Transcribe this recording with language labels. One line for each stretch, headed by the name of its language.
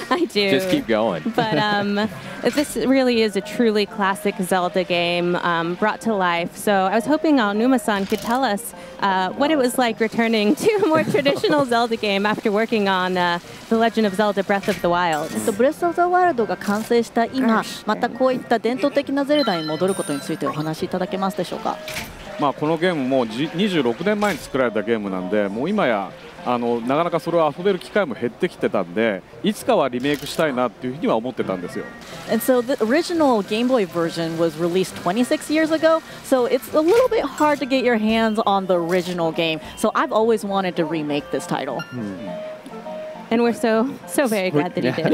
English: I do. Just keep going. But this really is a truly classic Zelda game brought to life. So I was hoping Aonuma-san could tell us what it was like returning to a more traditional Zelda game after working on The Legend of Zelda: Breath of the Wild.
Japanese: Breath of the Wild が完成した今、またこういった伝統的なゼルダに戻ることについてお話しいただけますでしょうか。このゲームも26年前に作られたゲームなんで、もう今やなかなかそれを遊べる機会も減ってきてたんで、いつかはリメイクしたいなっていうふうには思ってたんですよ。
English: And so the original Game Boy version was released 26 years ago, so it's a little bit hard to get your hands on the original game. So I've always wanted to remake this title. And we're so very glad that he did.